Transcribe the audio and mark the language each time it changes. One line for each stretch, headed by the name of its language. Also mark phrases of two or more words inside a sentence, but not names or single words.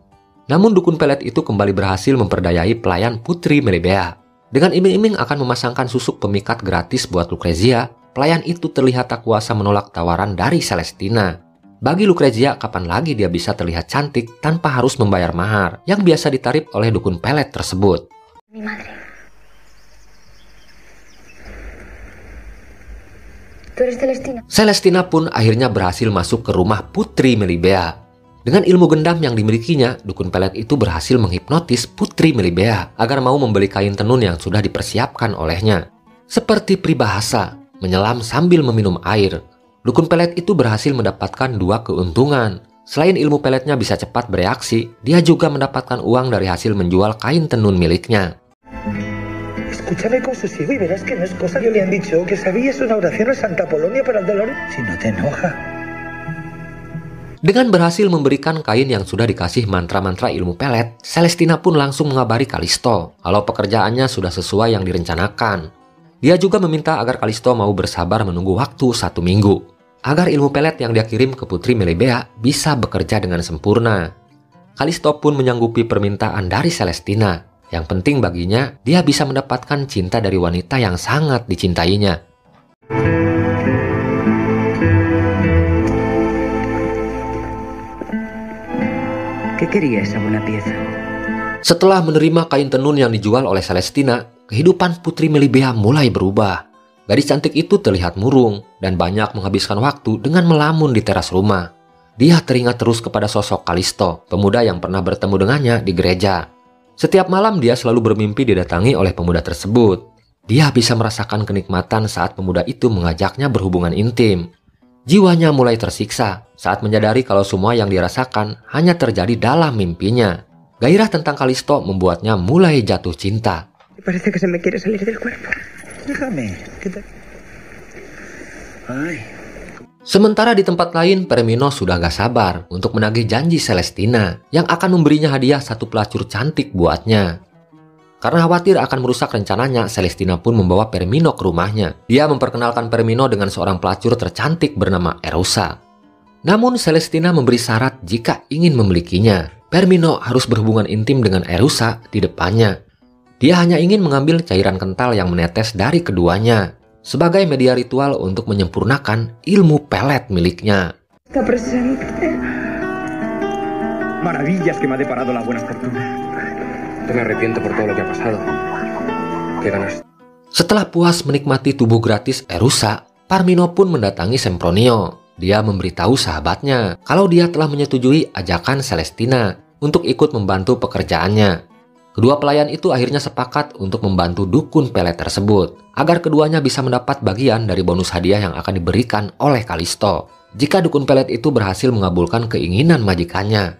Indonesian: Namun dukun pelet itu kembali berhasil memperdayai pelayan Putri Melibea. Dengan iming-iming akan memasangkan susuk pemikat gratis buat Lucrezia, pelayan itu terlihat tak kuasa menolak tawaran dari Celestina. Bagi Lucrezia, kapan lagi dia bisa terlihat cantik tanpa harus membayar mahar yang biasa ditarif oleh dukun pelet tersebut.
Spanish: Mi madre. ¿Tú eres Celestina?
Indonesian: Celestina pun akhirnya berhasil masuk ke rumah Putri Melibea. Dengan ilmu gendam yang dimilikinya, dukun pelet itu berhasil menghipnotis Putri Melibea agar mau membeli kain tenun yang sudah dipersiapkan olehnya. Seperti peribahasa, menyelam sambil meminum air, dukun pelet itu berhasil mendapatkan dua keuntungan. Selain ilmu peletnya bisa cepat bereaksi, dia juga mendapatkan uang dari hasil menjual kain tenun miliknya.
Spanish: Escúchame con sosiego y verás que no es cosa que le han dicho que sabías una oración a Santa Polonia para el dolor. Si no te enoja.
Indonesian: Dengan berhasil memberikan kain yang sudah dikasih mantra-mantra ilmu pelet, Celestina pun langsung mengabari Kalisto kalau pekerjaannya sudah sesuai yang direncanakan. Dia juga meminta agar Kalisto mau bersabar menunggu waktu 1 minggu, agar ilmu pelet yang dia kirim ke Putri Melibea bisa bekerja dengan sempurna. Kalisto pun menyanggupi permintaan dari Celestina. Yang penting baginya, dia bisa mendapatkan cinta dari wanita yang sangat dicintainya.
Spanish: ¿Qué quería esa buena pieza?
Indonesian: Setelah menerima kain tenun yang dijual oleh Celestina, kehidupan Putri Melibea mulai berubah. Gadis cantik itu terlihat murung dan banyak menghabiskan waktu dengan melamun di teras rumah. Dia teringat terus kepada sosok Kalisto, pemuda yang pernah bertemu dengannya di gereja. Setiap malam dia selalu bermimpi didatangi oleh pemuda tersebut. Dia bisa merasakan kenikmatan saat pemuda itu mengajaknya berhubungan intim. Jiwanya mulai tersiksa saat menyadari kalau semua yang dirasakan hanya terjadi dalam mimpinya. Gairah tentang Kalisto membuatnya mulai jatuh cinta.
Spanish: Parece que se me quiere salir del cuerpo. Déjame. Ay.
Indonesian: Sementara di tempat lain, Permino sudah gak sabar untuk menagih janji Celestina yang akan memberinya hadiah satu pelacur cantik buatnya. Karena khawatir akan merusak rencananya, Celestina pun membawa Permino ke rumahnya. Dia memperkenalkan Permino dengan seorang pelacur tercantik bernama Erusa. Namun Celestina memberi syarat jika ingin memilikinya. Permino harus berhubungan intim dengan Erusa di depannya. Dia hanya ingin mengambil cairan kental yang menetes dari keduanya sebagai media ritual untuk menyempurnakan ilmu pelet miliknya.
Spanish: Está presente. Maravillas que me ha deparado la buena fortuna. No me arrepiento por todo lo que ha pasado. ¿Qué ganas?
Indonesian: Setelah puas menikmati tubuh gratis Erusa, Parmino pun mendatangi Sempronio. Dia memberitahu sahabatnya kalau dia telah menyetujui ajakan Celestina untuk ikut membantu pekerjaannya. Kedua pelayan itu akhirnya sepakat untuk membantu dukun pelet tersebut, agar keduanya bisa mendapat bagian dari bonus hadiah yang akan diberikan oleh Kalisto jika dukun pelet itu berhasil mengabulkan keinginan majikannya.